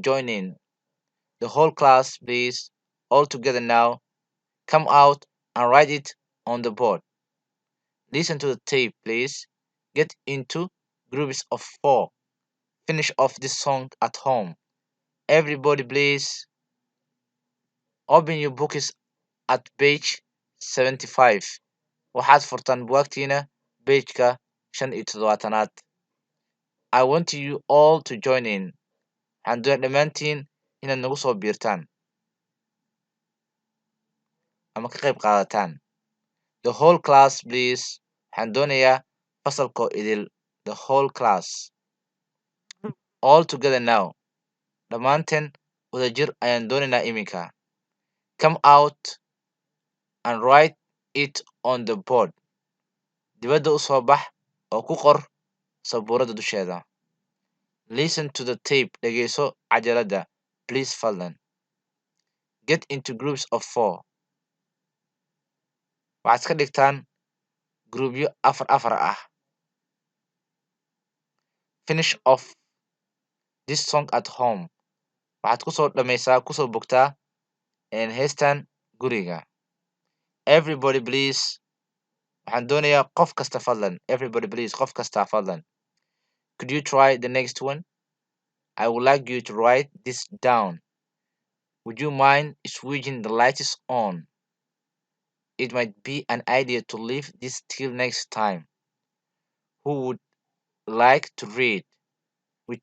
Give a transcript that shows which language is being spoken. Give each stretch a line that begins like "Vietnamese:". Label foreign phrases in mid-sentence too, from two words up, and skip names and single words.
English: join in the whole class please all together now come out and write it on the board listen to the tape please get into groups of 4 finish off this song at home everybody please open your books at page 75
Somali: waxaad furtaan buugagtiina pageka 75aad
English: I want you all to join in
Somali: waxaan doonaa dhammaantiin inaad nagu soo biirtaan ama ka qayb qaadataan
English: the whole class please
Somali: waxaan doonayaa fasalkoo idil the
English: whole class all together now
Somali: dhammaanteen wadajir ayaan doonaynaa iminka
English: come out and write it on the board
Somali: dibadda u soo bax oo ku qor sabuuradda dusheeda
English: listen to the tape
Somali: dhegeyso cajaladda
English: please fadlan get into groups of 4
Somali: waxaad iska dhigtaan gruubyo afar ah
English: finish off this song at home
Somali: waxaad kusoo dhammaysaa kusoo bogtaa heestan guriga
English: everybody please
Somali: waxaan doonayaa qof kasta fadlan
English: everybody please
Somali: qof kasta
English: fadlan could you try the next one I would like you to write this down would you mind switching the lights on it might be an idea to leave this till next time who would like to read which